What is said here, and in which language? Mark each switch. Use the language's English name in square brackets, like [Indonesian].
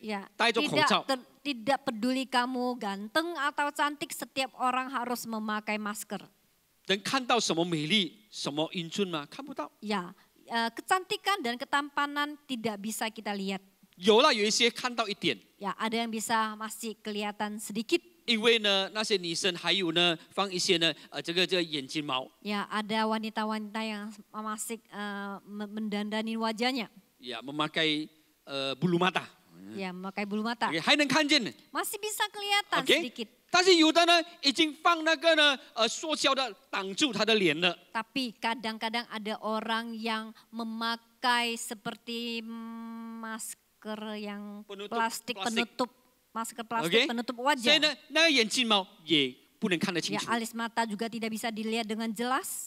[Indonesian] Ya, [Chinese] 戴着口罩。 [Indonesian] tidak peduli kamu ganteng atau cantik, setiap orang harus memakai masker. [Chinese] 能看到什么美丽，什么英俊吗？看不到。 [Indonesian] Ya, kecantikan dan ketampanan tidak bisa kita lihat. [Chinese] 有了，有一些看到一点， [Indonesian] Ya, ada yang bisa masih kelihatan sedikit. [Chinese] 因为呢，那些女生还有呢，放一些呢，这个眼睫毛， Ya, ada wanita-wanita yang masih mendandani wajahnya. [Indonesian] ya memakai bulu mata， Ya, memakai bulu mata. [Chinese] OK， 还能看见呢。 [Indonesian] Masih bisa kelihatan OK， sedikit. [Chinese] 但是有的呢，已经放那个呢，塑胶的挡住他的脸了。 [Indonesian] Tapi kadang-kadang ada orang yang memakai seperti masker yang Penutup plastik plastik. penutup, masker plastik penutup [Chinese] 所以 [Indonesian] wajah. [Chinese] 呢，那个眼睫毛也不能看得清 [Indonesian] Ya, [Chinese] 楚。 [Indonesian] alis mata juga tidak bisa dilihat dengan jelas.